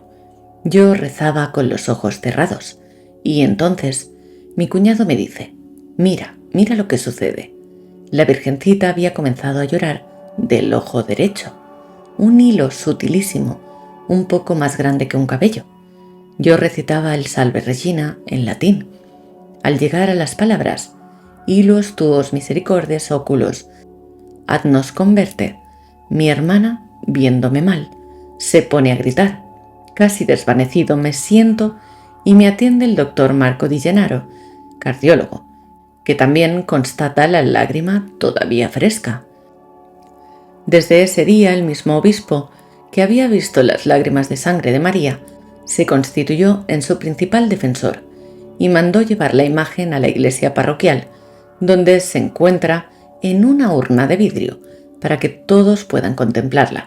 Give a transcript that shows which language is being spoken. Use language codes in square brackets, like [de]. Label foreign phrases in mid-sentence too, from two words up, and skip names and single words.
[es] Yo rezaba con los ojos cerrados y entonces mi cuñado me dice: mira lo que sucede». La Virgencita había comenzado a llorar del ojo derecho, un hilo sutilísimo, un poco más grande que un cabello. Yo recitaba el Salve Regina en latín. Al llegar a las palabras [la] «Illos tuos misericordes oculos ad nos converte», [es] mi hermana, viéndome mal, se pone a gritar. Casi desvanecido me siento y me atiende el doctor Marco Di Gennaro, cardiólogo, que también constata la lágrima todavía fresca. Desde ese día el mismo obispo, que había visto las lágrimas de sangre de María, se constituyó en su principal defensor y mandó llevar la imagen a la iglesia parroquial, donde se encuentra en una urna de vidrio para que todos puedan contemplarla.